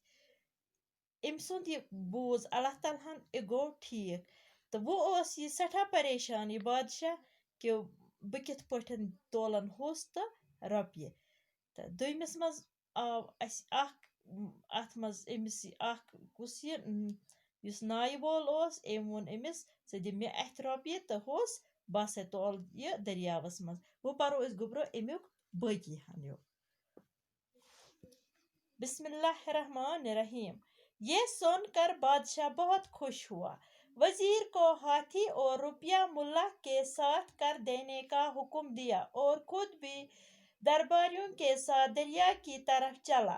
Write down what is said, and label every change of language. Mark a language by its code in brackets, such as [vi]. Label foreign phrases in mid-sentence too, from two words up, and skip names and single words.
[ks] أمۍ سُنٛد یہِ بوٗز اللہ تعالیٰ ہن یہِ گوٚو ٹھیٖک تہٕ وۄنۍ اوس یہِ سٮ۪ٹھاہ پریشان یہِ بادشاہ کہ بہٕ کِتھ پٲٹھۍ تولن ہوٚس تہٕ رۄپیہِ تہٕ دوٚیمِس منٛز آو اَسہِ اکھ اتھ منٛز أمِس اکھ کُس یہِ یُس نایہِ وول اوس أمۍ ووٚن أمِس ژٕ دِ مےٚ اَتھِ رۄپیہِ تہٕ ہوٚس بہٕ ہسا تولہٕ یہِ دٔریاوس منٛز۔ وۄنۍ پرو أسۍ گوٚبرو امیُک باقی ہن۔ [ar] بسم اللہ الرحمن الرحیم۔ [ur] یہ سن کر بادشاہ بہت خوش ہوا، وزیر کو ہاتھی اور روپیہ ملا کے ساتھ کر دینے کا حکم دیا اور خود بھی درباریوں کے ساتھ دریا کی طرف چلا۔